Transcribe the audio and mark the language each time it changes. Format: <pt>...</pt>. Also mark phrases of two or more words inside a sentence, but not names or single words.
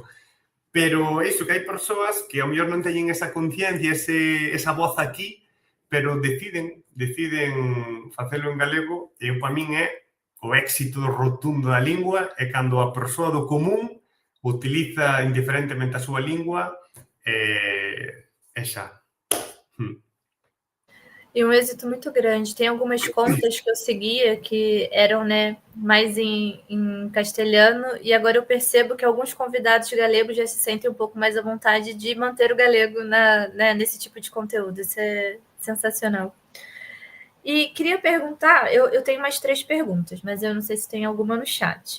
<gl>Pero iso, que hai persoas que ao mellor non teñen esa conciencia, esa voz aquí, pero deciden facelo en galego, e para min é o éxito rotundo da lingua, é cando a persoa do común utiliza indiferentemente a súa lingua, e xa.</gl> <pt>E um êxito muito grande. Tem algumas contas que eu seguia que eram, né, mais em castelhano, e agora eu percebo que alguns convidados galegos já se sentem um pouco mais à vontade de manter o galego né, nesse tipo de conteúdo. Isso é sensacional. E queria perguntar, eu tenho mais 3 perguntas, mas eu não sei se tem alguma no chat.</pt>